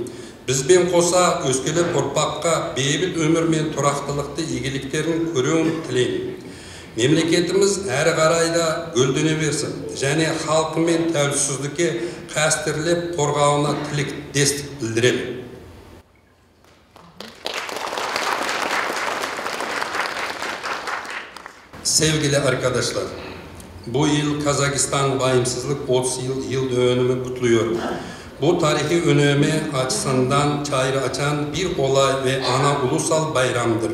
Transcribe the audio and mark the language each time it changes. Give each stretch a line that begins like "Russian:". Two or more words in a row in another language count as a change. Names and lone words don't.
Kazakh: Бізбен қоса өскелеп ұрпаққа бейбіт өмір мен тұрақтылықты игіліктерін көруін тілеймін. Мемлекетіміз әрі қарайда гүлдене берсін және халқы мен тәуелсіздікке қастерлеп қорғауына тілектестік білдіремін.
Turkish: Sevgili arkadaşlar, bu yıl Kazakistan bağımsızlık 30 yıl dönümü kutluyor. Bu tarihi önemi açısından çağrı açan bir olay ve ana ulusal bayramdır.